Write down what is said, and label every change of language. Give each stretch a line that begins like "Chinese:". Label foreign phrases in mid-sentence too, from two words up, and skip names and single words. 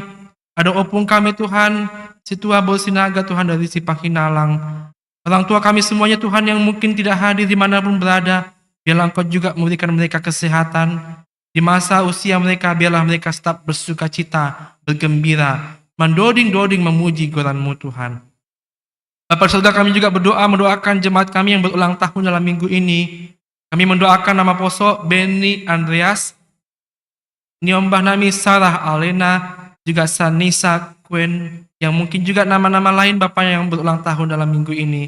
Indonesian: Ada opung kami Tuhan, si tua Bolsinaga Tuhan dari Sipahinalang. Orang tua kami semuanya Tuhan yang mungkin tidak hadir dimanapun berada, biarlah Engkau juga memberikan mereka kesehatan. Di masa usia mereka, biarlah mereka tetap bersuka cita, bergembira, mendoding-doding memuji Goran-Mu Tuhan. Bapa surga, kami juga mendoakan jemaat kami yang berulang tahun dalam minggu ini. Kami mendoakan nama Poso, Benny Andreas, Niombah Nami Sarah Alena, juga Sanisa Quen, yang mungkin juga nama-nama lain Bapak yang berulang tahun dalam minggu ini.